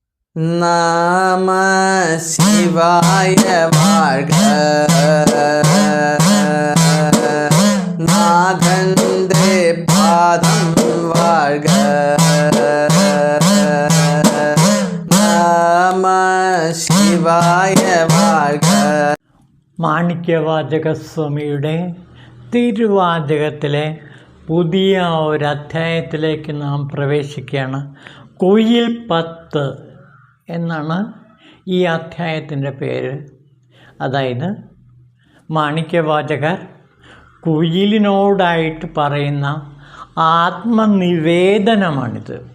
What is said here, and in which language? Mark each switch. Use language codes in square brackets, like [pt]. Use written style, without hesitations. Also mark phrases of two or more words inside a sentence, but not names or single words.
[ta] நம சிவாய வாழ்க. நாதந்தே பாதம் வாழ்க. நம சிவாய வாழ்க. [ml] മാണിക്യവാചകസ്വാമിയുടെ തിരുവാചകത്തിലെ പുതിയ ഒരധ്യായത്തിലേക്ക് നാം പ്രവേശിക്കുകയാണ്. കുയിൽ 10 എന്നാണ് ഈ അധ്യായത്തിൻ്റെ പേര്. അതായത് മാണിക്യവാചകർ കുയിലിനോടായിട്ട് പറയുന്ന ആത്മനിവേദനമാണിത്.